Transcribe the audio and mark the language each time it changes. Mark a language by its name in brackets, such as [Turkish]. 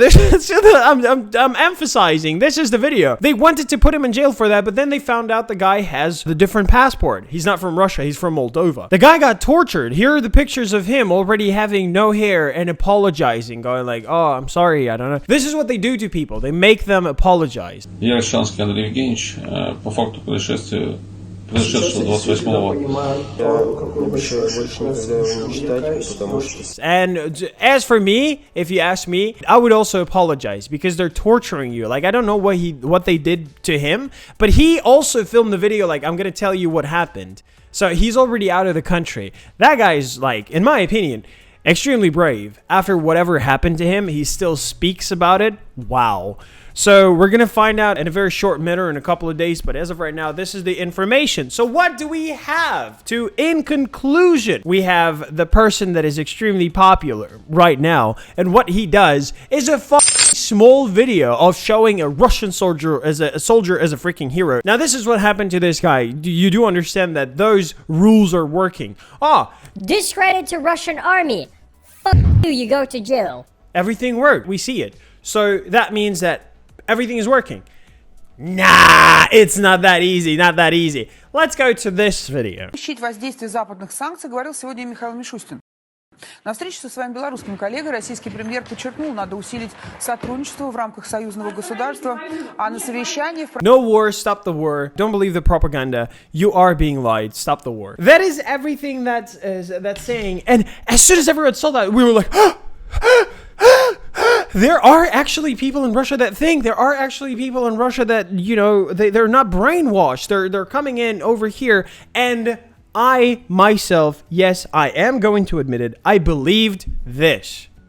[English] I'm emphasizing, this is the video. They wanted to put him in jail for that, but then they found out the guy has the different passport. He's not from Russia, he's from Moldova. The guy got tortured. Here are the pictures of him already having no hair and apologizing, going like, oh, I'm sorry, I don't know. This is what they do to people. They make them apologize. [Russian] Я Рощанский Андрей Евгеньевич, по факту происшествия произошедшего 28-го. [English] And as for me, if you ask me, I would also apologize because they're torturing you. Like, I don't know what they did to him, but he also filmed the video like, I'm gonna tell you what happened. So he's already out of the country. That guy's, like, in my opinion, extremely brave. After whatever happened to him, he still speaks about it. Wow. So we're going to find out in a very short minute, in a couple of days. But as of right now, this is the information. So what do we have? In conclusion, we have the person that is extremely popular right now. And what he does is a small video of showing a Russian soldier as a freaking hero. Now, this is what happened to this guy. You do understand that those rules are working. Discredit to Russian army. You go to jail. Everything worked. We see it. So that means that everything is working. Nah, it's not that easy. Not that easy. Let's go to this video. [Russian] Воздействие западных санкций говорил сегодня Михаил Мишустин. На встрече со своим белорусским коллегой российский премьер подчеркнул, надо усилить сотрудничество в рамках союзного государства, а на совещании... [English] No war, stop the war. Don't believe the propaganda. You are being lied. Stop the war. That is everything that's saying. And as soon as everyone saw that, we were like, there are actually people in Russia that think. There are actually people in Russia that, you know, they're not brainwashed. They're coming in over here. And I myself, yes, I am going to admit it, I believed this.